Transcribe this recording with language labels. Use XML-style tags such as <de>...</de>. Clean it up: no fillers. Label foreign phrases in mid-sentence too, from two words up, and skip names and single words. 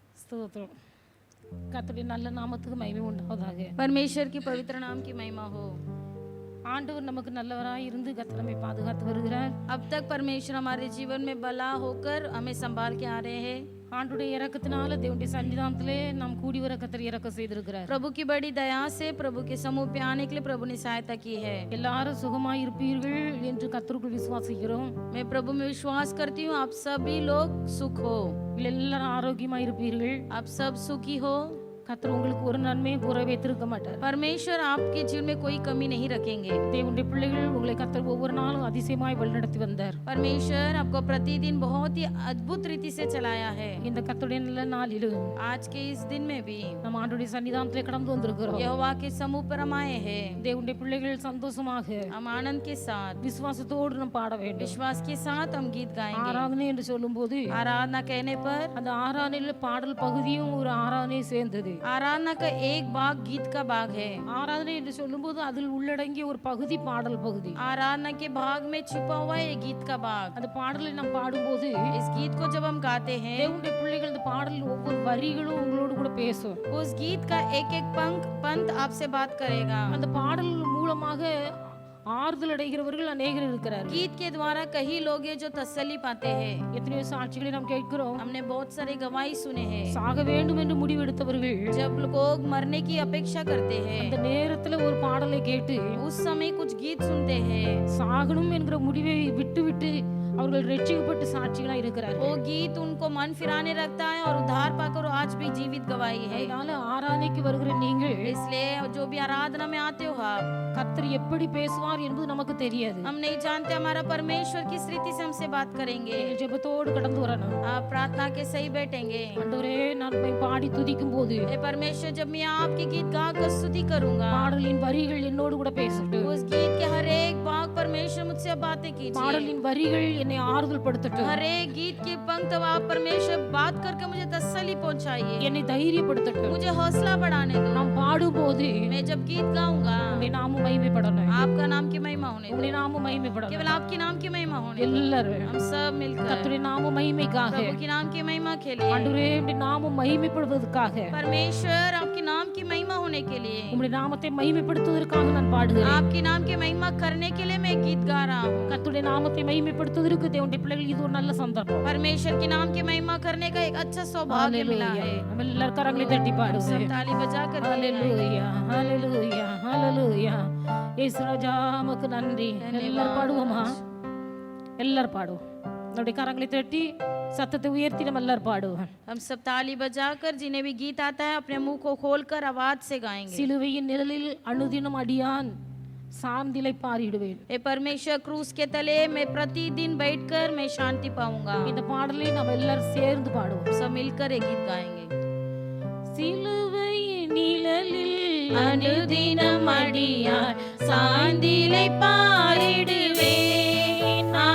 <ta>ஸ்தோத்திரம். கர்த்தருடைய நல்ல நாமத்துக்கு மகிமை உண்டாவதாக.</ta> <hi>परमेश्वर की पवित्र नाम की महिमा हो।</hi> <ta>ஆண்டவர் நமக்கு நல்லவராய் இருந்து கர்த்தர் நம்மை பாதுகாத்து வருகிறார்.</ta> <hi>अब तक परमेश्वर हमारे जीवन में भला होकर हमें संभाल के आ रहे हैं।</hi> <ta>ஆண்டுடைய இரக்கத்தினால தேவனுடைய சன்னிதானத்திலே நாம் கூடி வர கர்த்தர் இரக்கம் செய்திருக்கிறார்.</ta> <hi>प्रभु की बड़ी दया से प्रभु के समूह पे आने के लिए प्रभु ने सहायता की है।</hi> <ta>எல்லாரும் சுகமாய் இருப்பீர்கள் என்று கர்த்தருக்குள் விசுவாசிக்கிறோம்.</ta> <hi>मैं प्रभु में विश्वास करती हूँ आप सभी लोग सुख हो,</hi> <ta>எல்லாரும் ஆரோக்கியமாய் இருப்பீர்கள்.</ta> <hi>आप सब सुखी हो।</hi> <ta>கர்த்தர் உங்களுக்கு ஒரு நன்மையும் குறை வைத்திருக்க மாட்டார்.</ta> <hi>परमेश्वर आपके जीवन में कोई कमी नहीं रखेंगे।</hi> <ta>தேவனுடைய பிள்ளைகள் உங்களை கர்த்தர் ஒவ்வொரு நாளும் அதிசயமாய் வழிநடத்தி வந்தார்.</ta> <hi>परमेश्वर आपको प्रतिदिन बहुत ही अद्भुत रीति से चलाया है।</hi> <ta>இந்த கர்த்தருடைய நல்ல நாளிலும்</ta> <hi>आज के इस दिन में भी</hi> <ta>நம்ம ஆண்டுடைய சன்னிதானத்திலே கடந்து வந்திருக்கிறோம்.</ta> <hi>यहोवा के समूह पर हम आए हैं।</hi> <ta>தேவனுடைய பிள்ளைகள் சந்தோஷமாக</ta> <hi>हम आनंद के साथ</hi> <ta>விசுவாசத்தோடு நாம் பாட வேண்டும்.</ta> <hi>विश्वास के साथ हम गीत गाएंगे।</hi> <ta>ஆராதனை என்று சொல்லும்போது</ta> <hi>आराधना कहने पर</hi> <ta>அந்த ஆராதனையில பாடல் பகுதியும் ஒரு ஆராதனை சேர்ந்தது.</ta> <hi>आराधना का एक भाग गीत का भाग है।</hi> <ta>ஆராதனை என்று சொல்லும்போது அதில் உள்ளடங்கிய ஒரு பகுதி பாடல் பகுதி.</ta> <hi>आराधना के भाग में छिपा हुआ है गीत का भाग।</hi> <ta>அந்த பாடலை நாம் பாடும்போது</ta> <hi>इस गीत को जब हम गाते हैं</hi> <ta>தேவனுடைய பிள்ளைகள் இந்த பாடலில் ஒவ்வொரு வரிகளும் உங்களோடு கூட பேசும்.</ta> <hi>उस गीत का एक एक पंत आपसे बात करेगा।</hi> <ta>அந்த பாடல் மூலமாக ஆறுதல் அடைகிறவர்கள் அநேகர் இருக்கிறார்கள்.</ta> <hi>गीत के द्वारा कई लोग हैं जो तसल्ली पाते हैं।</hi> <ta>எத்தனையோ சாட்சிகளை நாம் கேட்கிறோம்.</ta> <hi>हमने बहुत सारे गवाही सुने हैं।</hi> <ta>சாக வேண்டும் என்று முடிவெடுத்தவர்கள்</ta> <hi>जब लोग मरने की अपेक्षा करते हैं</hi> <ta>அந்த நேரத்துல ஒரு பாடலை கேட்டு</ta> <hi>उस समय कुछ गीत सुनते हैं।</hi> <ta>சாகணும் என்கிற முடிவை விட்டு அவர்கள் ரட்சிக்கப்பட்டு சாட்சிகளா இருக்கிறார்கள்.</ta> <hi>वो गीत उनको मन फिराने रखता है और उद्धार पाकर आज भी जीवित गवाही है।</hi> <ta>அதனால ஆராதனைக்கு வருகிற நீங்கள்</ta> <hi>इसलिए जो भी आराधना में आते हो आप,</hi> <ta>கர்த்தர் எப்படி பேசுவார் என்பது நமக்கு தெரியாது.</ta> <hi>हम नहीं जानते हमारा परमेश्वर किस रीति से हमसे बात करेंगे।</hi> <ta>ஜெபத்தோடு கடந்து வரணும்.</ta> <hi>आप प्रार्थना के सही बैठेंगे।</hi> <ta>ஆண்டவரே நான் உம்மை பாடி துதிக்கும் போது</ta> <hi>हे परमेश्वर जब मैं आपकी गीत गा कर स्तुति करूंगा,</hi> <ta>பாடலின் வரிகள் என்னோடு கூட பேசட்டும்.</ta> <hi>उस गीत के हर एक भाग परमेश्वर मुझसे बातें कीजिए।</hi> <ta>பாடலின் வரிகள் என்னை ஆறுதல் படுத்தட்டும்.</ta> <hi>हर एक गीत की पंक्त आप परमेश्वर बात करके मुझे तसल्ली पहुंचाइए,</hi> <ta>என்னை தைரியப்படுத்தட்டும்.</ta> <hi>मुझे हौसला बढ़ाने दो।</hi> <ta>நாம் பாடும்போது</ta> <hi>मैं जब गीत गाऊंगा</hi> <ta>உம்முடைய நாமம் மகிமைப்படணும்.</ta> <hi>आपका नाम की महिमा होने दो।</hi> <ta>உம்முடைய நாமம் மகிமைப்படணும்.</ta> <hi>केवल आपके नाम की महिमा होने दो।</hi> <ta>எல்லாரும்</ta> <hi>हम सब मिलकर</hi> <ta>கர்த்தருடைய நாம மகிமைக்காக</ta> <hi>प्रभु के नाम की महिमा के लिए,</hi> <ta>ஆண்டவரே உம்முடைய நாமம் மகிமைப்படுவதற்காக</ta> <hi>परमेश्वर आपके नाम की महिमा होने के लिए,</hi> <ta>உம்முடைய நாமத்தை மகிமைப்படுத்துவதற்காக நான் பாடுகிறேன்.</ta> <hi>आपके नाम की महिमा करने के लिए मैं गीत गा रहा हूँ।</hi> <ta>கர்த்தருடைய நாமத்தை மகிமைப்படுத்துவதற்கு தேவனுடைய பிள்ளைகள் இது ஒரு நல்ல சந்தர்ப்பம்.</ta> <hi>परमेश्वर के नाम की महिमा करने का एक अच्छा सौभाग्य मिला है।</hi> <ta>நம்ம எல்லாரும் கரங்களை தட்டி</ta> <hi>सब</hi> <ta>பாடுவோம்.</ta> <hi>ताली बजा कर</hi> <ta>ஹalleluya ஹalleluya ஹalleluya. இயேசு ராஜா உமக்கு நன்றி. எல்லாரும் பாடுவோமா? எல்லாரும் பாடுவோம். நம்முடைய கரங்களை தட்டி சத்தத்தை உயர்த்தி நம்ம எல்லாரும் பாடுவோம்.</ta> <hi>हम सब ताली बजाकर जिन्हें भी गीत आता है अपने मुंह को खोलकर आवाज से गाएंगे।</hi> <ta>சிலுவையின் நிழலில் அனுதினம் அடியான் சாந்திலை பாரிடுவேன்.</ta> <hi>हे परमेश्वर क्रूस के तले मैं प्रतिदिन बैठकर मैं शांति पाऊंगा।</hi> <ta>இந்த பாடலை நம்ம எல்லாரும் சேர்ந்து பாடுவோம்.</ta> <hi>सब मिलकर एक गीत गाएंगे।</hi> <ta>சிலுவையின் நிழலில் அனுதினம் அடியார் சாந்திலை பாரிடுவேன்।</ta>